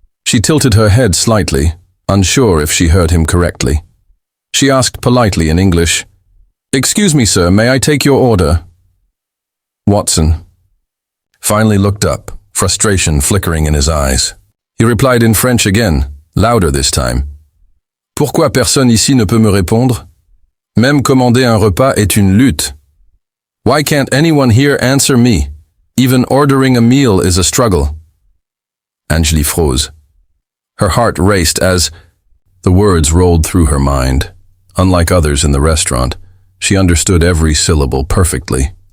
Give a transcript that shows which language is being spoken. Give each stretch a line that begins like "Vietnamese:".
English: She tilted her head slightly, unsure if she heard him correctly. She asked politely in English, "Excuse me, sir, may I take your order?" Watson finally looked up, frustration flickering in his eyes. He replied in French again, louder this time.
French: "Pourquoi personne ici ne peut me répondre? Même commander un repas est une lutte.
English: Why can't anyone here answer me? Even ordering a meal is a struggle." Anjli froze. Her heart raced as the words rolled through her mind. Unlike others in the restaurant, she understood every syllable perfectly.